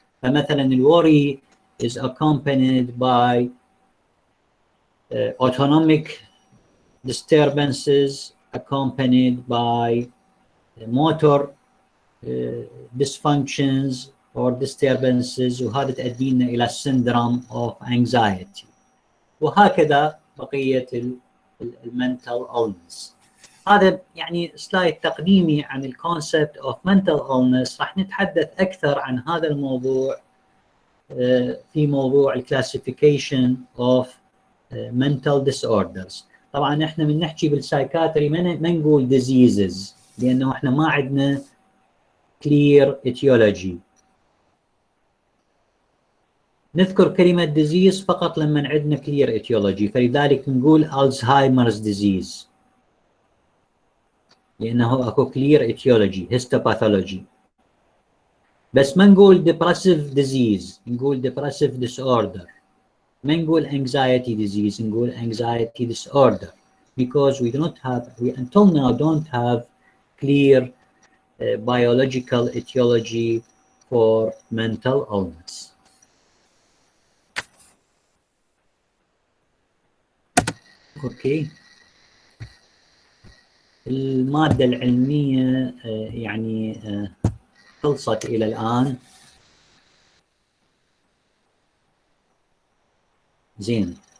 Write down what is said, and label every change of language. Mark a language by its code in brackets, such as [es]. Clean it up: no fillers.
[en] فمثلا الworry is accompanied by autonomic disturbances, accompanied by motor dysfunctions or disturbances، [ar] وهذا تؤدينا إلى [en] syndrome of anxiety. [ar] وهكذا بقية mental illness. هذا يعني سلايد تقديمي عن الكونسبت [en] of mental illness. [ar] راح نتحدث أكثر عن هذا الموضوع في موضوع الكلاسيفيكيشن of mental disorders. طبعا احنا من نحكي بالسايكاتري ما نقول diseases لأنه احنا ما عندنا clear etiology. نذكر كلمة disease فقط لما عندنا clear etiology، فلذلك نقول Alzheimer's disease لأنه أكو clear etiology histopathology. بس ما نقول depressive disease، نقول depressive disorder. ما نقول [en] anxiety disease، نقول anxiety disorder, because we until now don't have clear biological etiology for mental illness. [ar] اوكي، المادة العلمية يعني خلصت إلى الآن. زين.